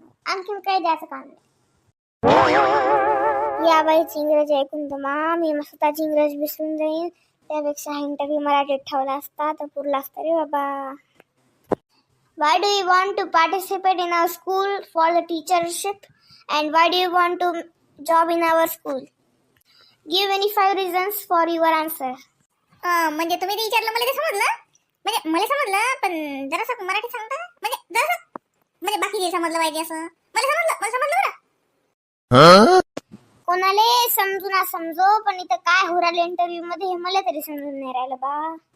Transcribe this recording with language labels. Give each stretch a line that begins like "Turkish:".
Marathi: आणखीन काही द्यायचं काम नाही. या बाईची इंग्रजी ऐकून तर मी स्वतःची इंग्रजी विसरून जाईन. त्यापेक्षा इंटरव्ह्यू मराठीत ठेवला असता तर पुरला असता रे बाबा.
English: Why do you want to participate in our school for the teachership and why do you want to job in our school? Give any 5 reasons for your answer.
Marathi: म्हणजे तुम्ही ते विचारलं मला ते समजलं. म्हणजे मला समजलं, पण जरासं मराठी सांगता का? म्हणजे जरासं, म्हणजे बाकी जे समजलं पाहिजे असं. मला समजलं बरं. कोणाले समजू ना समजो, पण इथं काय हो राहिलं इंटरव्ह्यू मध्ये हे मला तरी समजून नाही राहिलं बा.